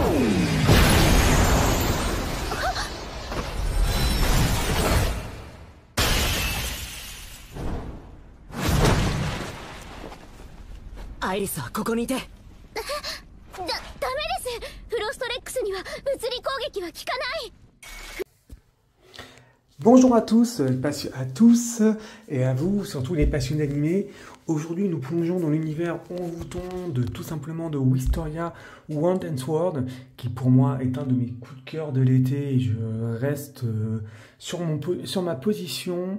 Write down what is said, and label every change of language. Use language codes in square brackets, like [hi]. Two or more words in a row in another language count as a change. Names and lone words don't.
[ja] アイリスはここにいて。ダメです。フロストレックスには物理攻撃は効かない。 [fr] Bonjour à tous et à vous, surtout les passionnés d'animé. Aujourd'hui, nous plongeons dans l'univers envoûtant de tout simplement de Wistoria Wand and Sword, qui pour moi est un de mes coups de cœur de l'été et je reste sur ma position.